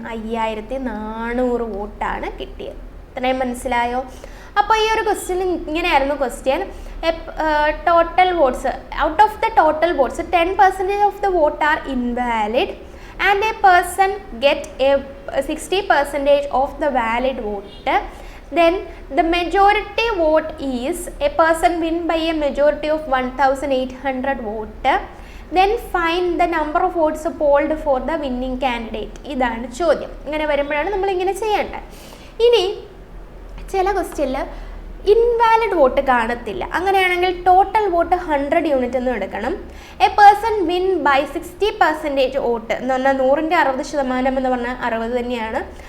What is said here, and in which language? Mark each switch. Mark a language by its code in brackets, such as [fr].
[ml] 5400 വോട്ടാണ് കിട്ടിയത്. ഇത്രയും മനസ്സിലായോ? [en] അപ്പോൾ ഈ ഒരു ക്വസ്റ്റ്യൻ ഇങ്ങനെയായിരുന്നു question. Total votes, out of the total votes 10% of the vote are invalid and a person get a 60% of the valid vote. Then the majority vote is a person win by a majority of 1800 vote. Then find the number of votes polled for the winning candidate. [ml] ഇതാണ് ചോദ്യം. ഇങ്ങനെ വരുമ്പോഴാണ് നമ്മളിങ്ങനെ ചെയ്യേണ്ടത്. ഇനി ചില ക്വസ്റ്റ്യനിൽ invalid vote കാണത്തില്ല. അങ്ങനെയാണെങ്കിൽ ടോട്ടൽ വോട്ട് 100 യൂണിറ്റ് എന്ന് എടുക്കണം. A person win by 60% vote എന്ന് പറഞ്ഞാൽ 100ൻ്റെ 60% എന്ന് പറഞ്ഞാൽ 60 തന്നെയാണ്.